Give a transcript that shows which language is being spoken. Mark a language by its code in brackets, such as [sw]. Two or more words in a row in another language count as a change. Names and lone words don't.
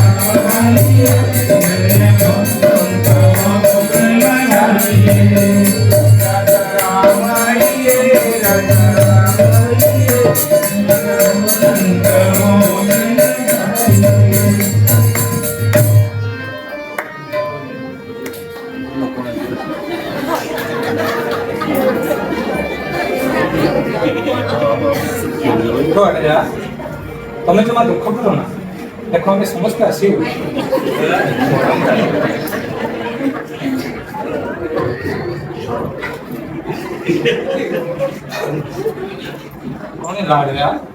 [hi] भोजन का भोजन करिए राजा रामाइये मेरा भोजन का भोजन करिए [or] କୁଆଡ଼େ ତମେ ଜମା ଦୁଃଖ କର ନା ଦେଖ ଆମେ ସମସ୍ତେ ଆସିବୁ କଣ ହେଲା